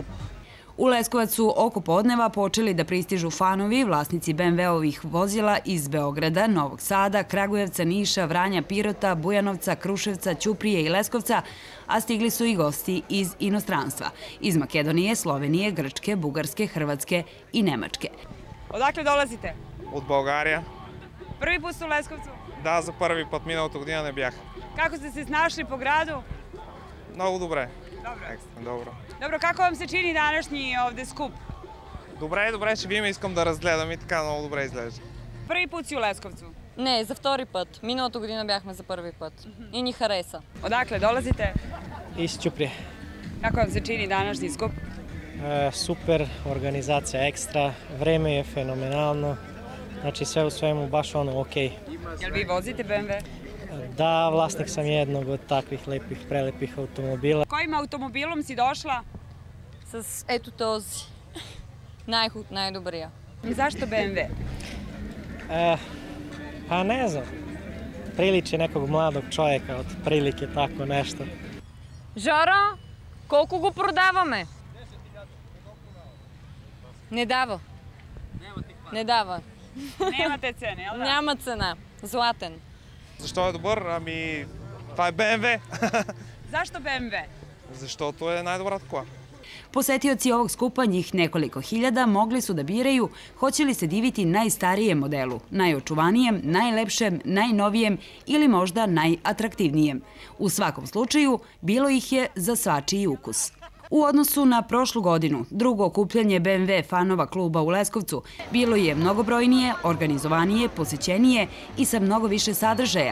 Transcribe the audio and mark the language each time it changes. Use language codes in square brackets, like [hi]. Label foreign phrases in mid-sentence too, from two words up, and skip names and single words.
[sr] U Leskovac su oko podneva počeli da pristižu fanovi, vlasnici BMW-ovih vozila iz Beograda, Novog Sada, Kragujevca, Niša, Vranja, Pirota, Bujanovca, Kruševca, Ćuprije i Leskovca, a stigli su i gosti iz inostranstva, iz Makedonije, Slovenije, Grčke, Bugarske, Hrvatske i Nemačke. Odakle dolazite? [bg] От България. [sr] Prvi put ste u Leskovcu? [bg] Да, за първи път миналата година не бях. [sr] Kako ste se snašli po gradu? [bg] Много добре. [sr] Dobro. [bg] Екстра, добро. [sr] Dobro, kako vam se čini današnji ovde skup? [bg] Добре, ще видим, искам да разгледам и така много добре изглежда. [sr] Prvi put si u Leskovcu? [bg] Не, за втори път. Миналата година бяхме за първи път. И ни хареса. [sr] Odakle dolazite? Iz Ćuprije. Kako vam se čini današnji skup? Super, organizacija ekstra, vreme je fenomenalno, znači sve u svemu baš ono okej. Jel vi vozite BMW? Da, vlasnik sam jednog od takvih prelepih automobila. Kojim automobilom si došla? [bg] С ето този. Най-добрия. [sr] Zašto BMW? Pa ne znam, priliči nekog mladog čovjeka, od prilike tako nešto. [bg] Жоро, колко го продаваме? Не дава. Не дава. [sr] Nemate cene, jel da? [bg] Няма цена. Златен. Защо е добър? Ами, това е BMW. [sr] Zašto BMW? [bg] Защото е най-добрата кола. [sr] Posetioci ovog skupa, njih nekoliko hiljada, mogli su da biraju hoće li se diviti najstarijem modelu, najočuvanijem, najlepšem, najnovijem ili možda najatraktivnijem. U svakom slučaju, bilo ih je za svačiji ukus. U odnosu na prošlu godinu, drugo okupljanje BMW fanova kluba u Leskovcu bilo je mnogobrojnije, organizovanije, posećenije i sa mnogo više sadržaja.